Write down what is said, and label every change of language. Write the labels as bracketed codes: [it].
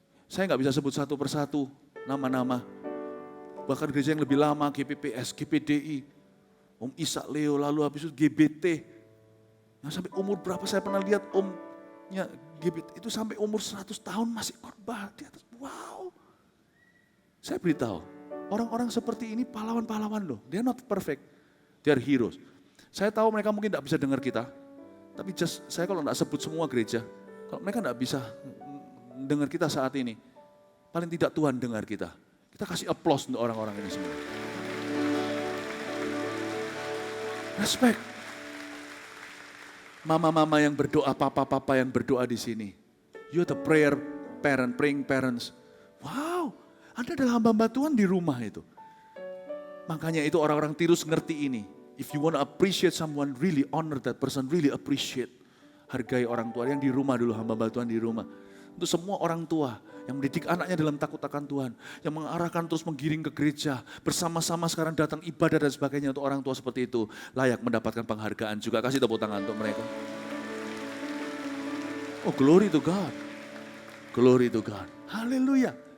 [id] Saya nggak bisa sebut satu persatu nama-nama. Bahkan gereja yang lebih lama, GPPS, GPDI, Om Ishak Leo, lalu habis itu GBT. Yang sampai umur berapa saya pernah lihat omnya GBT itu sampai umur 100 tahun masih khotbah di atas. Wow. Saya beritahu, orang-orang seperti ini pahlawan-pahlawan loh. [en] They are not perfect, they are heroes. [id] Saya tahu mereka mungkin tidak bisa dengar kita, tapi saya kalau tidak sebut semua gereja, kalau mereka tidak bisa dengar kita saat ini, paling tidak Tuhan dengar kita. Kita kasih applause untuk orang-orang ini semua. [en] Respect. [id] Mama-mama yang berdoa, papa-papa yang berdoa di sini. [en] You are the praying parents. [id] Wow, Anda adalah hamba-hamba Tuhan di rumah itu. Makanya itu orang-orang Tirus ngerti ini. [en] If you want to appreciate someone, really honor that person, really appreciate. [id] Hargai orang tua yang di rumah dulu, hamba-hamba Tuhan di rumah. Untuk semua orang tua yang mendidik anaknya dalam takut akan Tuhan, yang mengarahkan terus menggiring ke gereja, bersama-sama sekarang datang ibadah dan sebagainya, untuk orang tua seperti itu layak mendapatkan penghargaan juga. Kasih tepuk tangan untuk mereka. [en] Oh, glory to God. Glory to God. Haleluya.